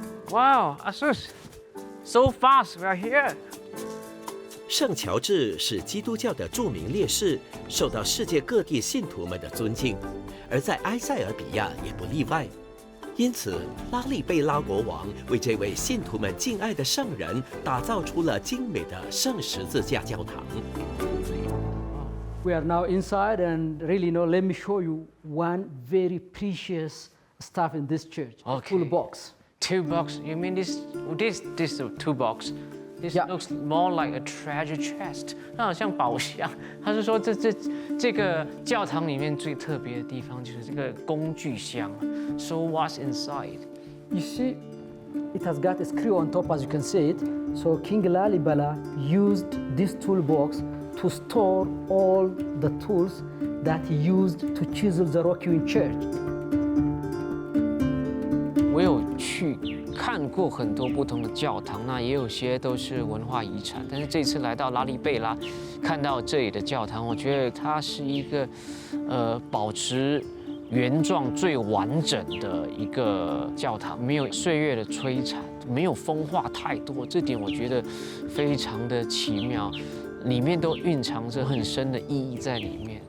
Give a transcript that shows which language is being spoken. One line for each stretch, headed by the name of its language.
English: Wow, Asus, so fast, we are here.
Chinese: 圣乔治是基督教的著名烈士，受到世界各地信徒们的尊敬，而在埃塞俄比亚也不例外。因此，拉利贝拉国王为这位信徒们敬爱的圣人打造出了精美的圣十字架教堂。
English: We are now inside, and really, let me show you one very precious stuff in this church. Okay. Toolbox. Toolbox? You mean this two box? This Yeah. looks more like a treasure chest，
Chinese: 它好像宝箱。他是说这个教堂里面最特别的地方就是这个工具箱。
English: So what's inside? You see, it has got a screw on top, as you can see it. So King Lalibela used this toolbox to store all the tools that he used to chisel the Rock Hewn Church.
Chinese: 我有去看过很多不同的教堂，那也有些都是文化遗产。但是这次来到拉利贝拉，看到这里的教堂，我觉得它是一个保持原状最完整的一个教堂，没有岁月的摧残，没有风化太多，这点我觉得非常的奇妙，里面都蕴藏着很深的意义在里面。